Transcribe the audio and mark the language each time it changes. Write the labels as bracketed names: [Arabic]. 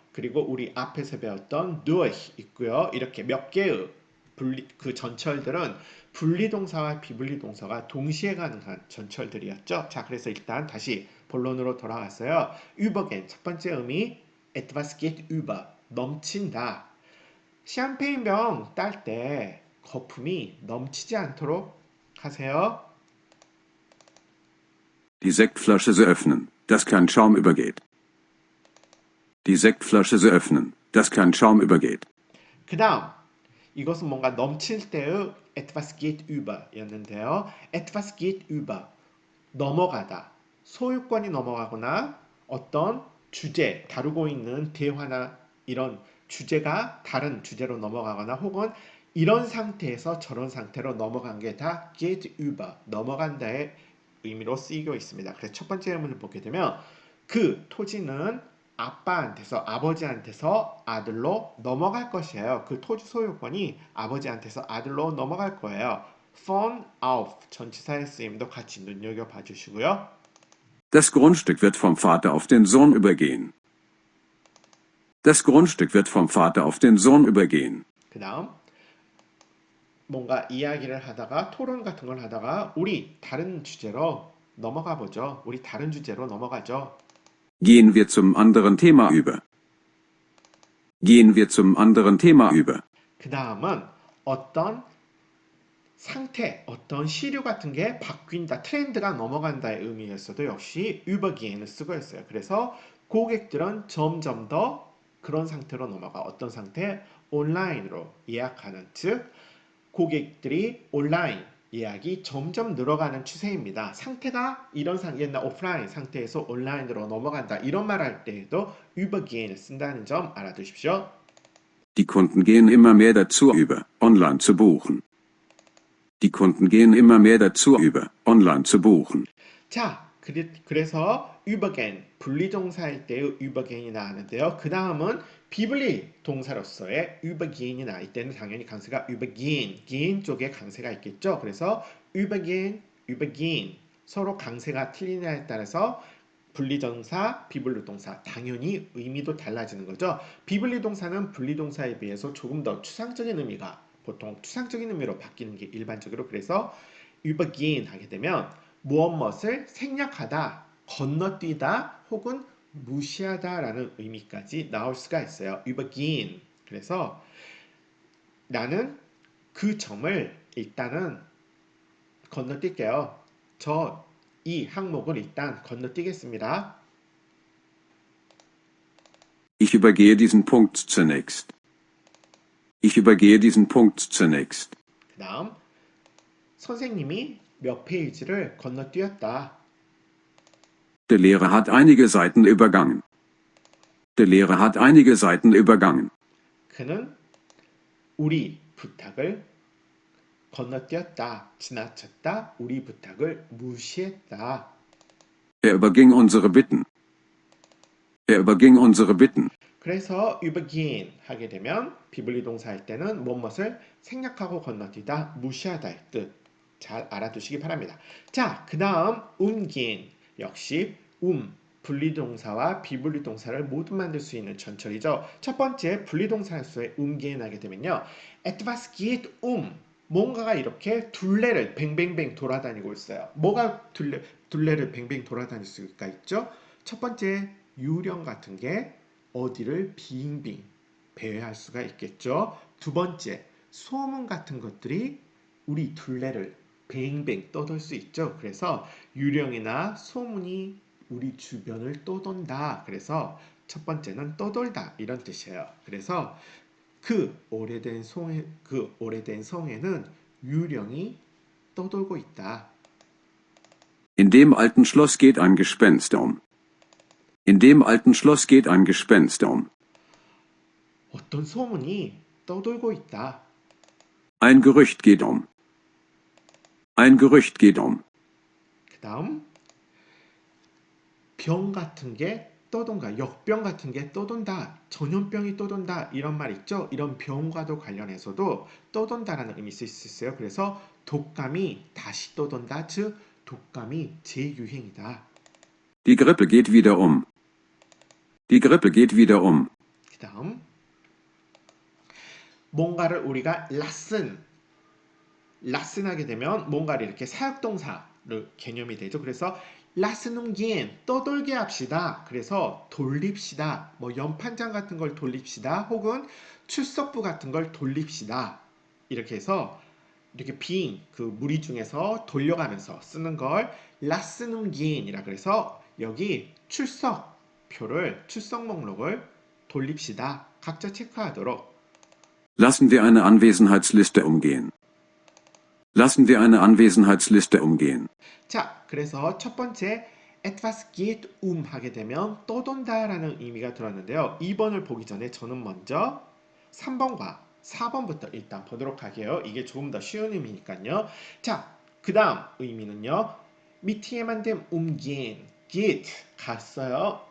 [Korean] 그리고 우리 앞에서 배웠던 durch 있고요. 이렇게 몇 개의 그 전철들은 분리동사와 비분리동사가 동시에 가능한 전철들이었죠. 자, 그래서 일단 다시 본론으로 돌아갔어요. übergehen 첫 번째 의미 [German] etwas geht über [Korean] 넘친다. 샴페인병 딸 때 거품이 넘치지 않도록 하세요. [German] Die Sektflasche so öffnen, dass kein Schaum übergeht. Die Sektflasche so öffnen, dass kein Schaum übergeht. [Korean] 그 다음 이것은 뭔가 넘칠 때의 [German] etwas geht über [Korean] 였는데요. [German] etwas geht über [Korean] 넘어가다. 소유권이 넘어가거나 어떤 주제, 다루고 있는 대화나 이런 주제가 다른 주제로 넘어가거나 혹은 이런 상태에서 저런 상태로 넘어간 게 다 [German] get über, [Korean] 넘어간다의 의미로 쓰이고 있습니다. 그래서 첫 번째 의문을 보게 되면 그 토지는 아빠한테서 아버지한테서 아들로 넘어갈 것이에요. 그 토지 소유권이 아버지한테서 아들로 넘어갈 거예요. [German] von auf [Korean] 전치사의 쓰임도 같이 눈여겨봐 주시고요. [German] Das Grundstück wird vom Vater auf den Sohn übergehen. Das Grundstück wird vom Vater auf den Sohn übergehen. [Korean] 그 다음 뭔가 이야기를 하다가 토론 같은 걸 하다가 우리 다른 주제로 넘어가 보죠. 우리 다른 주제로 넘어가죠. [German] Gehen wir zum anderen Thema über. Gehen wir zum anderen Thema über. [Korean] 그 다음은 어떤 상태, 어떤 시류 같은 게 바뀐다, 트렌드가 넘어간다의 의미에서도 역시 übergehen을 쓰고 있어요. 그래서 고객들은 점점 더 그런 상태로 넘어가. 어떤 상태? 온라인으로 예약하는, 즉 고객들이 온라인, 예약이 점점 늘어가는 추세입니다. 상태가 이런 옛날 오프라인 상태에서 온라인으로 넘어간다. 이런 말 할 때에도 übergehen 쓴다는 점 알아두십시오. [German] Die Kunden gehen immer mehr dazu über, online zu buchen. Die Kunden gehen immer mehr dazu über, online zu buchen. [Korean] 자, 그래서 übergehen, 분리동사일 때의 übergehen이 나왔는데요. 그 다음은 비분리 동사로서의 übergehen이 나올 때는 당연히 강세가 übergehen, gehen 쪽에 강세가 있겠죠. 그래서 übergehen, übergehen 서로 강세가 틀리냐에 따라서 분리동사, 비분리동사 당연히 의미도 달라지는 거죠. 비분리동사는 분리동사에 비해서 조금 더 추상적인 의미가 보통 추상적인 의미로 바뀌는 게 일반적으로 그래서 übergehen 하게 되면 무엇을 생략하다, 건너뛰다 혹은 무시하다라는 의미까지 나올 수가 있어요. [German] übergehen. [Korean] 그래서 나는 그 점을 일단은 건너뛸게요. 이 항목을 일단 건너뛰겠습니다. [German] Ich übergehe diesen Punkt zunächst. Ich übergehe diesen Punkt zunächst. [Korean] 그 다음 선생님이 몇 페이지를 건너뛰었다. [German] Der Lehrer hat einige Seiten übergangen. Der Lehrer hat einige Seiten übergangen. [Korean] 그는 우리 부탁을 건너뛰었다, 지나쳤다, 우리 부탁을 무시했다. [German] Er überging unsere Bitten. Er überging unsere Bitten. [Korean] 그래서 übergehen 하게 되면 비분리 동사 할 때는 무엇을 생략하고 건너뛰다, 무시하다의 뜻. 잘 알아두시기 바랍니다. 자, 그 다음 umgehen 역시 분리동사와 비분리동사를 모두 만들 수 있는 전철이죠. 첫 번째 분리동사로서의 umgehen 하게 되면요. [German] etwas geht [Korean] 뭔가가 이렇게 둘레를 뱅뱅뱅 돌아다니고 있어요. 뭐가 둘레를 뱅뱅 돌아다닐 수가 있죠? 첫 번째 유령 같은 게 어디를 빙빙 배회할 수가 있겠죠. 두 번째 소문 같은 것들이 우리 둘레를 뱅뱅 떠돌 수 있죠. 그래서 유령이나 소문이 우리 주변을 떠돈다. 그래서 첫 번째는 떠돌다 이런 뜻이에요. 그래서 그 오래된 성에는 유령이 떠돌고 있다. [German] In dem alten Schloss geht ein Gespenst um. In dem alten Schloss geht ein Gespenst um. [Korean] 어떤 소문이 떠돌고 있다. [German] Ein Gerücht geht um. Ein Gerücht geht um. [Korean] 그 다음 병 같은 게 떠돈다. 역병 같은 게 떠돈다. 전염병이 떠돈다. 이런 말 있죠? 이런 병과도 관련해서도 떠돈다라는 의미 쓸 수 있어요. 그래서 독감이 다시 떠돈다. 즉 독감이 재유행이다. [German] Die Grippe geht wieder um. Die Grippe geht wieder um. [Korean] 그 다음 뭔가를 우리가 라슨하게 되면 뭔가를 이렇게 사역동사를 개념이 되죠. 그래서 라스눔기엔 떠돌게 합시다. 그래서 돌립시다. 뭐 연판장 같은 걸 돌립시다. 혹은 출석부 같은 걸 돌립시다. 이렇게 해서 이렇게 그 무리 중에서 돌려가면서 쓰는 걸 라스눔기엔이라 그래서 여기 출석표를 출석 목록을 돌립시다. 각자 체크하도록. [German] Lassen wir eine Anwesenheitsliste umgehen. Lassen wir eine Anwesenheitsliste umgehen. [Korean] 자, 그래서 첫 번째 [German] etwas geht [Korean] 하게 되면 떠돈다라는 의미가 들었는데요. 2번을 보기 전에 저는 먼저 3번과 4번부터 일단 보도록 할게요. 이게 조금 더 쉬운 의미니까요. 자, 그 다음 의미는요. [German] mit jemandem umgehen, geht, [Korean] 갔어요.